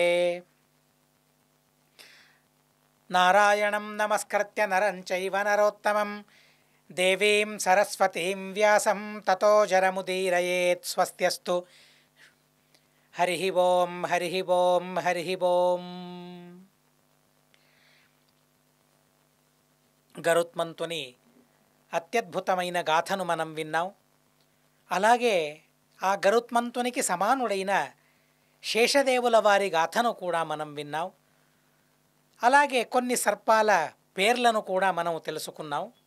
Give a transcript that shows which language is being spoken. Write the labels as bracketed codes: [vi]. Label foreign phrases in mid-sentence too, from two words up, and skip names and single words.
[sa] नारायणं नमस्कृत्य नरं चैव नरोत्तमं देवीं सरस्वतीं व्यासं ततो जरमुदीरयेत्। स्वस्त्यस्तु। हरिः ओं हरिः ओं हरिः ओं। [te] గరుత్మంతుని అత్యద్భుతమైన గాథను మనం విన్నాం. అలాగే ఆ గరుత్మంతునికి సమానుడైన శేషదేవుల వారి గాథను కూడా మనం విన్నాం. అలాగే కొన్ని సర్పాల పేర్లను కూడా మనం తెలుసుకున్నాం.